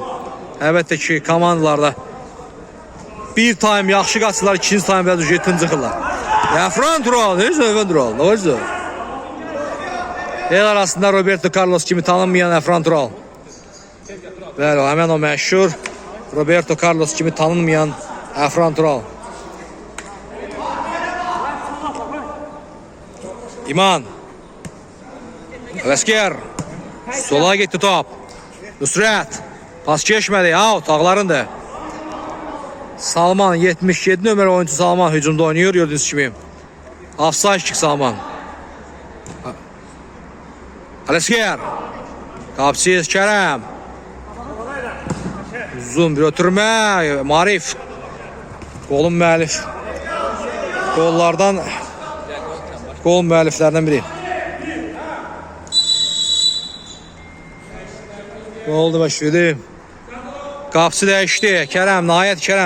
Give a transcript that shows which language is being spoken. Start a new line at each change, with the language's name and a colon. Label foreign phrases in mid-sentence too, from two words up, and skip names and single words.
Azerbaijani: Əlbəttə ki, komandalarda bir time yaxşı qaçırlar, ikinci time biraz tıncıxırlar. Efran Tural, Efran Tural, ne olacaq? El arasında Roberto Carlos kimi tanınmayan Efran Tural. Bəli, həmən o məşhur Roberto Carlos kimi tanınmayan Efran Tural. İman.
Turkish: Ələsker. Sola gitti top. Nusret. Pas geçmedi. Out. Ağlarındır. Salman 77 nömrə oyuncu Salman hücumda oynuyor.
Azerbaijani: Gördüğünüz kimi. Offside kick Salman. Ələsker. Qapçıyız Kerem. Uzun bir ötürmə. Marif. Golun müəllif. Gol müəlliflərdən biri.
Turkish: Ne oldu başladı?
Azerbaijani: Qapısı dəyişdi. Kerem, nəhayət Kerem.